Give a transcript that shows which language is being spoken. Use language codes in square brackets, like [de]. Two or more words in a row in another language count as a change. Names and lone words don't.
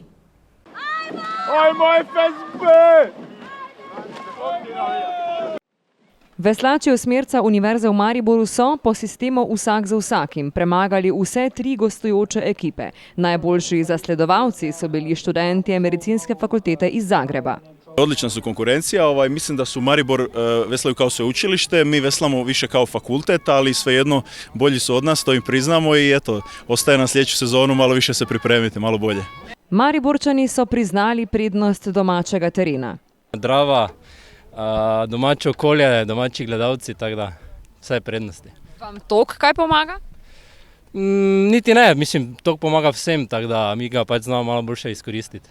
[hr] Ajmo FSB! [sl] Veslači osmerca Univerze v Mariboru so po sistemu vsak za vsakim premagali vse 3 gostujoče ekipe. Najboljši zasledovalci so bili študenti medicinske fakultete iz Zagreba. [hr] Odlična su konkurencija, mislim da su Maribor veslaju kao sveučilište, mi veslamo više kao fakultet, ali svejedno bolji su od nas, to im priznamo i eto, ostaje na sljedeću sezonu malo više se pripremiti, malo bolje. [sl] Mariborčani so priznali prednost domačega terena. Drava, domače okolje, domači gledalci, tako da vse prednosti. Vam tok kaj pomaga? Niti ne, mislim, tok pomaga vsem, tako da mi ga pač znamo malo boljše izkoristiti.